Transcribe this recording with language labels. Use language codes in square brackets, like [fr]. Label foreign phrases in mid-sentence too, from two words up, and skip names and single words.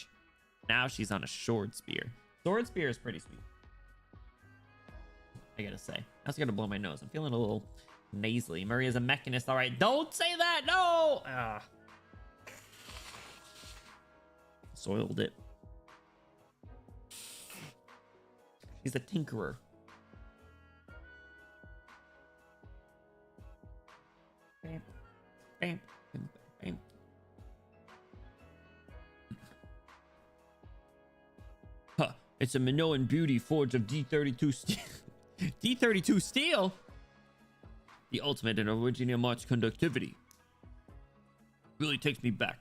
[en] Now she's on a sword spear. Sword spear is pretty sweet, I gotta say. That's gonna blow my nose. I'm feeling a little nasally. Maria's a mechanist. All right, don't say that. No. Soiled it. She's a tinkerer. Bam, bam, bam, bam. Huh, it's a Minoan beauty forged of D32 steel. D32 steel? The ultimate in original March conductivity. Really takes me back.